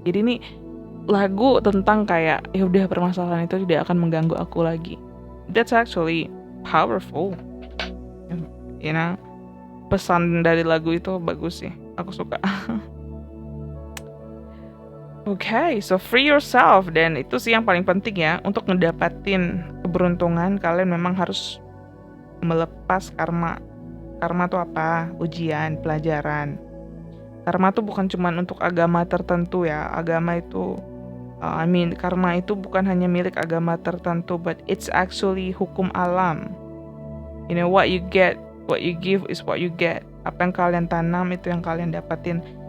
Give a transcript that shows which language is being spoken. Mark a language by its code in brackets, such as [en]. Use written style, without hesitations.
[id] Jadi ini lagu tentang kayak ya udah permasalahan itu tidak akan mengganggu aku lagi. [en] That's actually powerful. You know, [id] pesan dari lagu itu bagus sih. Aku suka. [en] Okay, so free yourself. [id] Dan itu sih yang paling penting ya. Untuk ngedapatin keberuntungan, kalian memang harus melepas karma. Karma itu apa? Ujian, pelajaran. Karma itu bukan cuma untuk agama tertentu ya. Agama itu, karma itu bukan hanya milik agama tertentu, [en] but it's actually [id] hukum alam. [en] You know, what you give is what you get. [id] Apa yang kalian tanam itu yang kalian dapatin.